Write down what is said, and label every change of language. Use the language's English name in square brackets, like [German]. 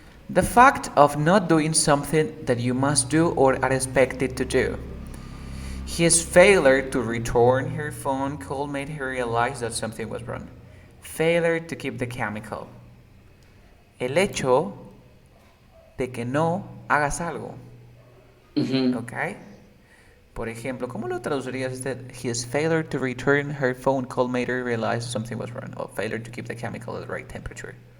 [English] The fact of not doing something that you must do or are expected to do. His failure to return her phone call made her realize that something was wrong. Failure to keep the chemical. [Spanish] El hecho de que no hagas algo. ¿Ok? Por ejemplo, ¿cómo lo traducirías este? [English] His failure to return her phone call made her realize something was wrong. O failure to keep the chemical at the right temperature.